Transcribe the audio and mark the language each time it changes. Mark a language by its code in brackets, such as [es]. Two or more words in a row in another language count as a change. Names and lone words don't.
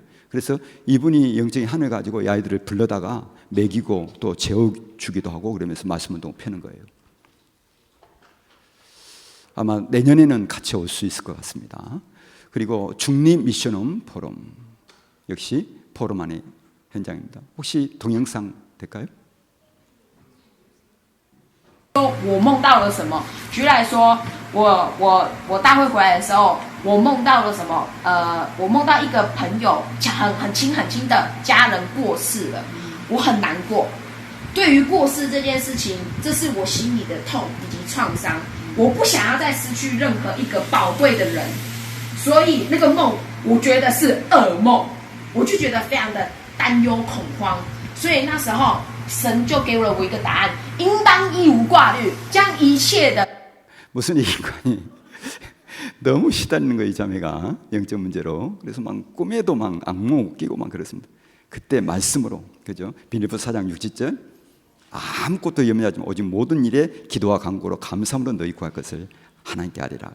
[ko] 그래서 이분이 영적인 한을 가지고 이 아이들을 불러다가 먹이고 또 재워주기도 하고 그러면서 말씀 운동 펴는 거예요. 아마 내년에는 같이 올 수 있을 것 같습니다. 그리고 중립 미션홈 포럼 역시 포럼 안의 현장입니다. 혹시 동영상 될까요? [zh] 我梦到了什么？举例来说，我大会回来的时候，我梦到了什么？我梦到一个朋友很亲的家人过世了，我很难过。对于过世这件事情，这是我心里的痛以及创伤。我不想要再失去任何一个宝贵的人，所以那个梦我觉得是噩梦，我就觉得非常的担忧恐慌。所以那时候神就给了我一个答案，应当一无挂虑，将一切的 [ko] 무슨 얘기인가니? 너무 시달리는 거예요, 이 자매가 영적 문제로. 그래서 막 꿈에도 막 악몽 끼고 막 그렇습니다. 그때 말씀으로, 그죠? 빌립보 4장 6절 아무것도 염려하지 마. 오직 모든 일에 기도와 간구로 감사함으로 너희 구할 것을 하나님께 아뢰라.